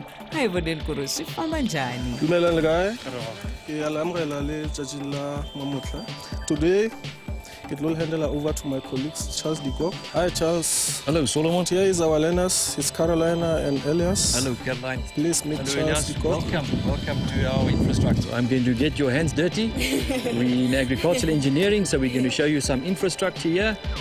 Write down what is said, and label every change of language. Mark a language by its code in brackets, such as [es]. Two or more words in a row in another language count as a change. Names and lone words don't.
[ts] A hi voneni ku ri swi famba njhani. [nso] Dumelang le kae? Ke a le amogela le tšatšing la mamotlha. [en] Today, it will hand over to my colleagues, Charles Dikok. Hi, Charles. Hello, Solomon. Here is our learners. It's Carolina and Elias. Hello, Caroline. Please meet Hello, Charles Elias. Dikok. Welcome to our infrastructure. I'm going to get your hands dirty. We're in agricultural engineering, so we're going to show you some infrastructure here.